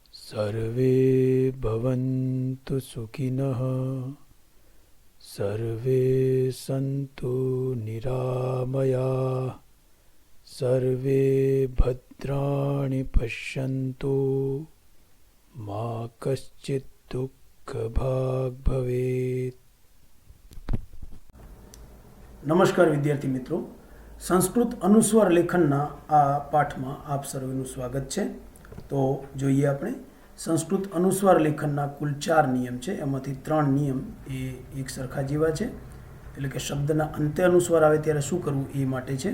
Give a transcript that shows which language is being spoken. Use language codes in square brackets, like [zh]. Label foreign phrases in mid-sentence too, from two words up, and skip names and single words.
[sa] सर्वे भवन्तु सुखिनः सर्वे सन्तु निरामयाः सर्वे भद्राणि पश्यन्तु मा कश्चित् दुःखभाग् भवेत्। [gu] નમસ્કાર વિદ્યાર્થી મિત્રો, સંસ્કૃત અનુસ્વાર લેખનના આ પાઠમાં આપ સર્વેનું સ્વાગત છે. તો જોઈએ આપણે સંસ્કૃત અનુસ્વાર લેખનના કુલ 4 નિયમ છે. એમાંથી 3 નિયમ એ એક સરખા જેવા છે, એટલે કે શબ્દના અંતે અનુસ્વાર આવે ત્યારે શું કરવું એ માટે છે.